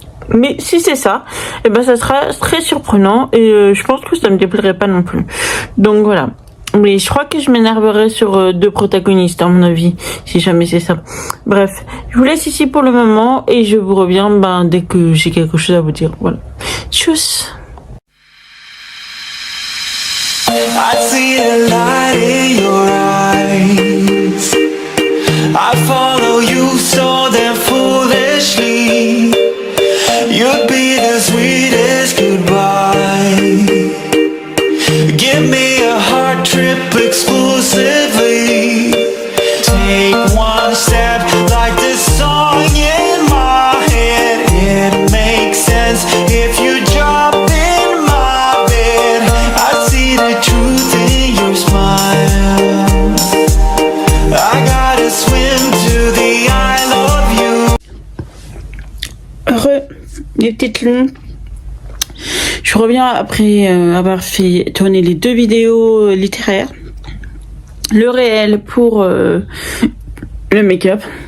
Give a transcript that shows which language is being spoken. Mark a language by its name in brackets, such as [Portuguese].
[French] Mais si c'est ça, et ben ça sera très surprenant, et je pense que ça me déplairait pas non plus. Donc voilà. Mais je crois que je m'énerverai sur deux protagonistes, à mon avis, si jamais c'est ça. Bref, je vous laisse ici pour le moment, et je vous reviens dès que j'ai quelque chose à vous dire. Voilà. Tchuss. [English] I see a light in your eyes. I follow you so damn foolishly. You'd be the sweetest goodbye. Give me a heart trip exclusively. Take one step like this song in my head. It makes sense if you jump in my bed. I see the truth in your smile. I gotta swim to the I love you. [French] Les petites lunes. Je reviens après avoir fait tourner les deux vidéos littéraires. Le réel pour le make-up.